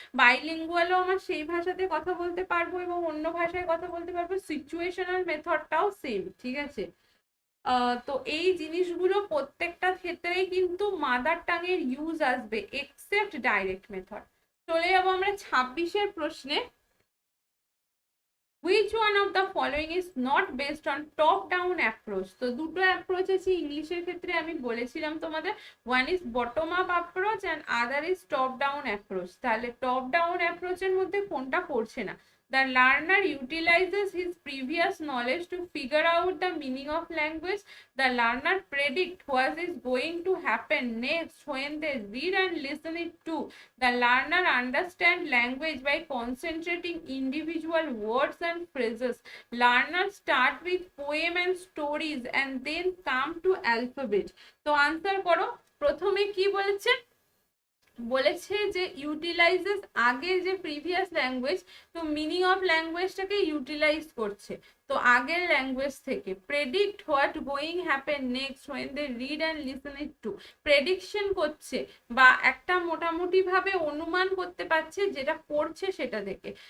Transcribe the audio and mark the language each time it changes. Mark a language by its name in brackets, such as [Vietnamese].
[Bangla] বাইলিঙ্গুয়ালও আমার সেই ভাষাতে কথা বলতে পারবো এবং অন্য ভাষায় কথা বলতে পারবো। সিচুয়েশনাল মেথডটাও সেম, ঠিক আছে? তো এই জিনিসগুলো প্রত্যেকটা ক্ষেত্রেই কিন্তু মাদার টাং এর ইউজ আসবে, এক্সেপ্ট ডাইরেক্ট মেথড। চলে যাবো আমরা 26-এর প্রশ্নে। [English] Which one of the following is not based on top down approach? [Bangla] তো দুটো অ্যাপ্রোচ আছে ইংলিশের ক্ষেত্রে, আমি বলেছিলাম তোমাদের, [English] One is bottom up approach and other is top down approach. [Bangla] তাহলে টপ ডাউন অ্যাপ্রোচের মধ্যে কোনটা পড়ছে না? [English] The learner utilizes his previous knowledge to figure out the meaning of language. The learner predict what is going to happen next when they read and listen it to. The learner understand language by concentrating individual words and phrases. Learners start with poem and stories and then come to alphabet. [Bangla] তো answer করো। প্রথমে কি বলেছে? বলেছে যে ইউটিলাইজেস, আগে যে previous language, তো মিনিং অফ ল্যাঙ্গুয়েজটাকে ইউটিলাইজ করছে, তো আগের ল্যাঙ্গুয়েজ থেকে। [English] predict what going happen next when they read and listen it to, [Bangla] prediction করছে বা একটা মোটামুটি ভাবে অনুমান করতে পারছে যেটা পড়ছে সেটা দেখে।